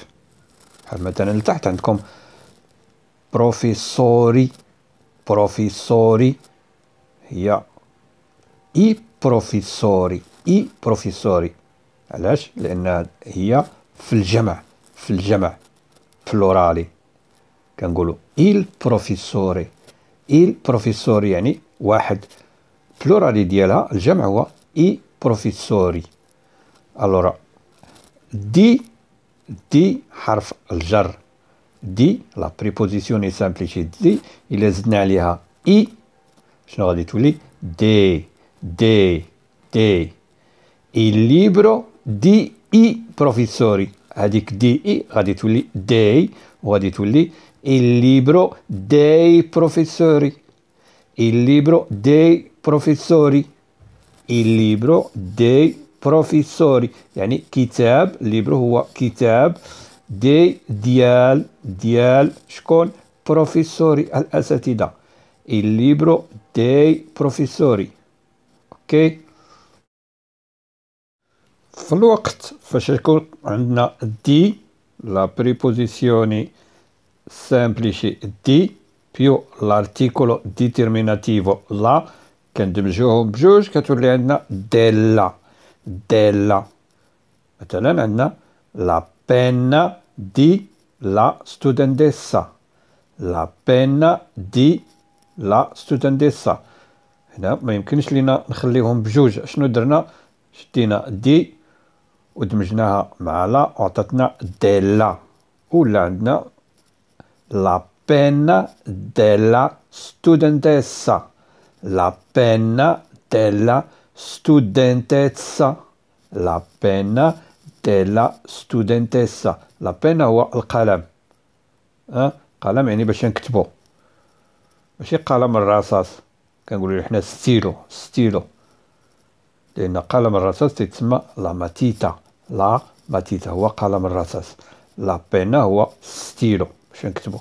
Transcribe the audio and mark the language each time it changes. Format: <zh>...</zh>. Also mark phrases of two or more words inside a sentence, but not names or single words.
<ar>بحال مثلا لتحت عندكم بروفيسوري. بروفيسوري هي اي بروفيسوري. اي بروفيسوري. علاش؟ لان هي في الجمع بلورالي كنقولوا</ar> <it>il professore. il professore</it> <ar>يعني واحد. بلورالي ديالها الجمع هو</ar> <it>i professori.</it> <ar>الورا دي حرف الجر.</ar> <it>di la preposizione semplice di</it> <ar>إلا زدنا عليها اي شنو غادي تولي؟ دي.</ar> <it>il libro di i professori.</it> <ar>هذيك</ar> <it>di i</it> <ar>غادي تولي دي وغادي تولي</ar> <it>il libro dei professori. il libro dei professori. il libro dei professori</it> <ar>يعني كتاب. الليبرو هو كتاب. ديال شكون؟ بروفيسوري الأساتذة.</ar> <it>il libro dei professori.</it> <ar>اوكي. في الوقت فاش يكون عندنا</ar> <it>di la preposizione semplice di più l'articolo determinativo la</it> <ar>كندمجوهم بجوج كتولي عندنا ديلا. مثلا عندنا</ar> <it>la penna di la studentessa. la penna di la studentessa.</it> <ar>هنا ما يمكنش لينا نخليهم بجوج. شنو درنا؟ شدينا دي ودمجناها مع لا وعطاتنا ديلا. ولا عندنا</ar> <it>la penna della studentessa. La penna della studentessa. La penna della studentessa. La penna</it> <ar>هو القلم. قلم يعني باش نكتبو، ماشي قلم الرصاص. كنقولو حنا ستيلو، ستيلو، لأن قلم الرصاص تيتسمى</ar> <it>la matita. la matita</it> <ar>هو قلم الرصاص.</ar> <it>la penna</it> <ar>هو ستيلو باش نكتبو.</ar>